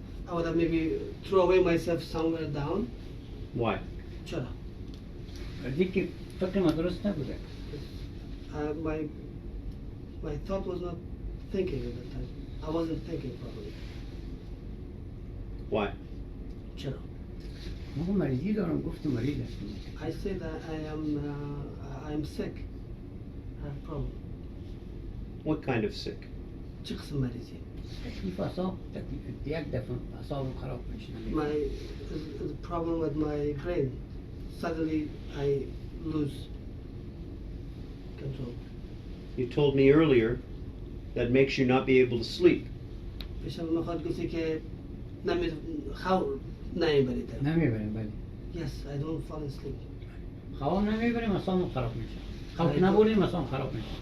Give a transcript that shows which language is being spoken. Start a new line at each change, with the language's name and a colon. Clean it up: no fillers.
English: I would have maybe throw away myself somewhere down. Why?
Persian: چرا؟ دیگه فکر ما درست نبوده.
English: My thought was not thinking at that time. I wasn't thinking properly. Why?
Persian: چرا؟ ما مریضی دارم گفت مریض هستم.
English: I say that I am sick. I have a problem. What kind of sick?
Persian: چه قسم مریضی؟ تکلیف اعصاب یک دفعه اعصاب خراب میشه.
English: My the problem with my brain. Suddenly I lose control. You told me earlier that makes you not be able to sleep.
Persian: پیشم میخواد گفتی که خواب نمیبرید. نمیبریم بله.
English: Yes, I don't fall asleep.
Persian: خواب نمیبریم اعصاب خراب میشه. خواب نبریم اعصاب خراب میشه.